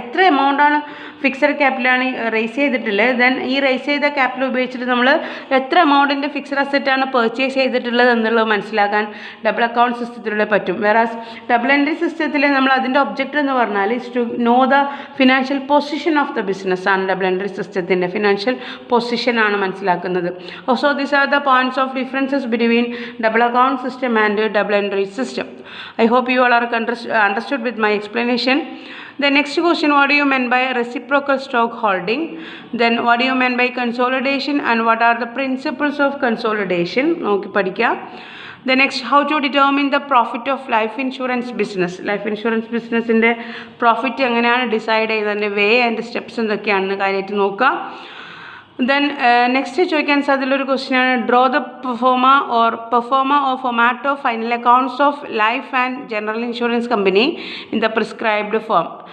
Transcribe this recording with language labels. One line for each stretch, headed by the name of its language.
Malayalam: എത്ര എമൗണ്ടാണ് fixed ക്യാപിറ്റലാണ് raise ചെയ്തിട്ടുള്ളത്, then ഈ റേസ് ചെയ്ത ക്യാപിറ്റൽ ഉപയോഗിച്ചിട്ട് നമ്മൾ എത്ര എമൗണ്ടിൻ്റെ ഫിക്സഡ് അസറ്റാണ് പർച്ചേസ് ചെയ്തിട്ടുള്ളത് എന്നുള്ളത് മനസ്സിലാക്കാൻ ഡബിൾ അക്കൗണ്ട് സിസ്റ്റത്തിലൂടെ പറ്റും. വേറാസ് ഡബിൾ എൻട്രി സിസ്റ്റത്തിൽ നമ്മൾ അതിൻ്റെ ഒബ്ജക്റ്റ് എന്ന് പറഞ്ഞാൽ
English: is to know the financial position of the business
Malayalam: ആണ്. ഡബിൾ എൻട്രി സിസ്റ്റത്തിൻ്റെ ഫിനാൻഷ്യൽ പൊസിഷനാണ് മനസ്സിലാക്കുന്നത്.
English: So these are the points of differences between double account system and double entry system. I hope you all are understood with my explanation. The next question, what do you mean by reciprocal stock holding? Then what do you mean by consolidation and what are the principles of consolidation? Okay, padikka. The next, how to determine the profit of life insurance business.
Malayalam: Life insurance business inde profit എങ്ങനെയാണ് decide ചെയ്യുന്നതിൻ്റെ way and steps എന്തൊക്കെയാണെന്ന് കാര്യമായിട്ട് നോക്കുക.
English: Then next
Malayalam: ചോദിക്കാൻ സാധ്യതയുള്ളൊരു ക്വസ്റ്റ്യനാണ്
English: Draw the proforma or format of final accounts of life and general insurance company in the prescribed form.